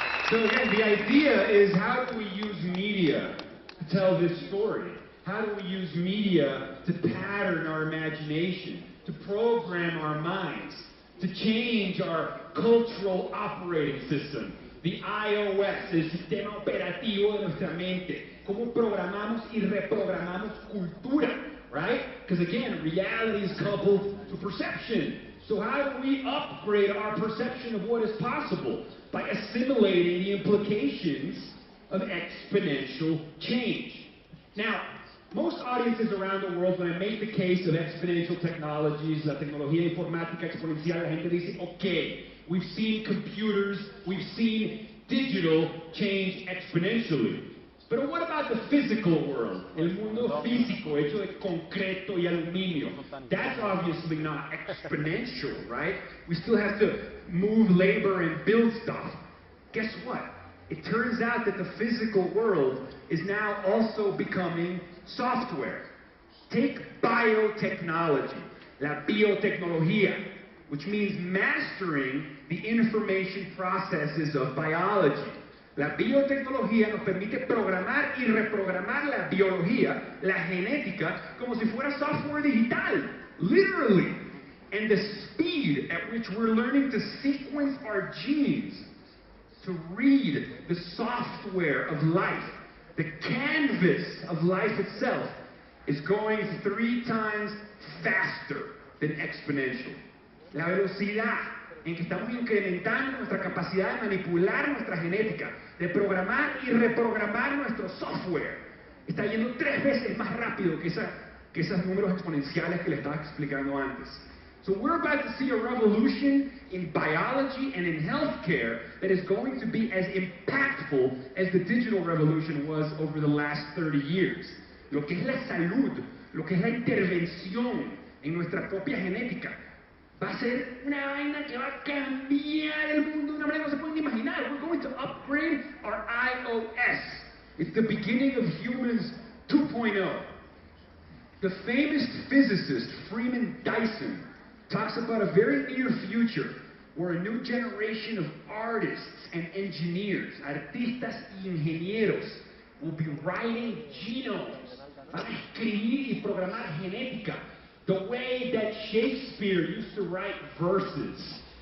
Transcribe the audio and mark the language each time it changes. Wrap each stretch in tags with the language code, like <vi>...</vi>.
<en>So again, the idea is, how do we use media to tell this story? How do we use media to pattern our imagination, to program our minds, to change our cultural operating system? The iOS,</en> <es>el sistema operativo de nuestra mente. Cómo programamos y reprogramamos cultura,</es> <en>right? Because again, reality is coupled to perception. So how do we upgrade our perception of what is possible? By assimilating the implications of exponential change. Now, most audiences around the world, when I make the case of exponential technologies,</en> <es>la tecnología informática exponencial,</es> <en>la gente dice, okay, we've seen computers, we've seen digital change exponentially.</en> <es>Pero</es> <en>what about the physical world?</en> <es>El mundo físico, hecho de concreto y aluminio.</es> <en>That's obviously not exponential, right? We still have to move labor and build stuff. Guess what? It turns out that the physical world is now also becoming software. Take biotechnology,</en> <es>la biotecnología,</es> <en>which means mastering the information processes of biology.</en> <es>La biotecnología nos permite programar y reprogramar la biología, la genética, como si fuera software digital,</es> <en>literally. And the speed at which we're learning to sequence our genes, to read the software of life, the canvas of life itself, is going 3 times faster than exponential.</en> <es>La velocidad en que estamos incrementando nuestra capacidad de manipular nuestra genética, de programar y reprogramar nuestro software, está yendo 3 veces más rápido que esos números exponenciales que le estaba explicando antes.</es> <en>So we're about to see a revolution in biology and in healthcare that is going to be as impactful as the digital revolution was over the last 30 years.</en> <es>Lo que es la salud, lo que es la intervención en nuestra propia genética, va a ser una vaina que va a cambiar el mundo de una manera que no se pueden imaginar.</es> <en>We're going to upgrade our iOS. It's the beginning of humans 2.0. The famous physicist Freeman Dyson talks about a very near future where a new generation of artists and engineers,</en> <es>artistas y ingenieros,</es> <en>will be writing genomes,</en> <es>van a escribir y programar genética,</es> <en>the way that Shakespeare used to write verses.</en>